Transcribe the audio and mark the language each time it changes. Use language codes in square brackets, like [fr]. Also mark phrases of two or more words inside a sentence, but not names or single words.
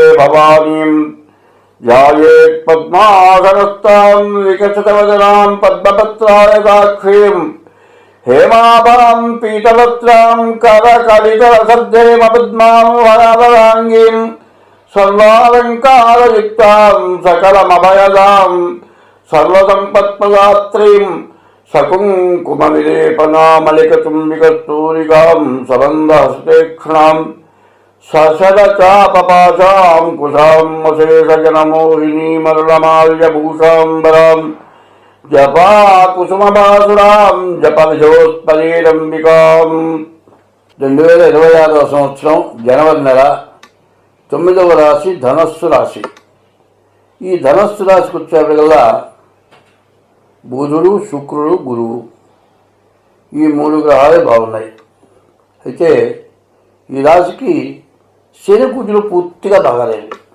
[sa] भवानीं ध्यायेत् पद्मासनस्तां विकसितवदनां पद्मपत्रायताक्षीं हेमाभां पीतवस्त्रां करकलितरसद्धेमपद्मां वरावराङ्गीं सर्वालङ्कारयुक्तां सकलमभयदां सर्वसम्पत्प्रदात्रीं सकुङ्कुमविलेपनामलिकचुम्बिकस्तूरिकां सबन्धहस्तेक्षणां सशरचापपाशां कुशां अशेषजनमोहिनीमरुलमाल्यभूषाम्बरां जपाकुसुमबासुरां जपविजोत्पलीरम्बिकां [te] 2026 సంవత్సరం జనవరి నెల 9వ రాశి ధనస్సు రాశి. ఈ ధనస్సు రాశికి వచ్చేప్పటికల్లా బుధుడు, శుక్రుడు, గురువు ఈ 3 గ్రహాలే బాగున్నాయి. అయితే ఈ రాశికి శని కుజులు పూర్తిగా బాగాలేదు.